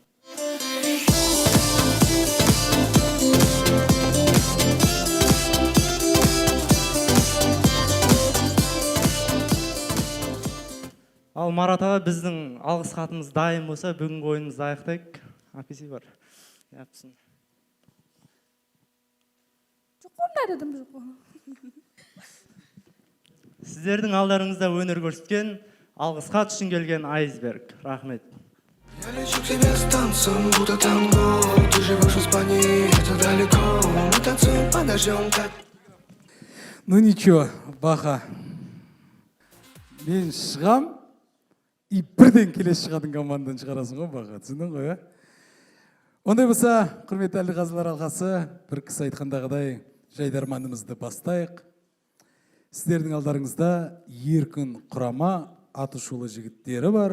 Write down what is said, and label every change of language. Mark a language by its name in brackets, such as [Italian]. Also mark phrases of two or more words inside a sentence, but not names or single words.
[Kazakh] Ал Марат аға, біздің алғыс хатымыз дайын болса, бүгінгі ойынымызды аяқтайық. Апесі бар. Япсын. Сіздердің алдарыңызда өнер көрсеткен, алғыс хат үшін келген Айсберг. Рахмет. [Russian] Я лечу к тебе с танцем, будто танго. Ты живешь в Испании, это далеко. Мы танцуем под дождем, как... Ну ничего, Баха. [Kazakh] Мен шығам, и бірден келесі шығатын командадан шығарасың ғой, Баха. Түсіндің ғой, Ондай болса, құрметті Әлиқазылар алқасы, бір кісі айтқандағыдай жайдарманымызды бастайық. Сіздердің алдарыңызда еркін құрама атышулы жігіттері бар.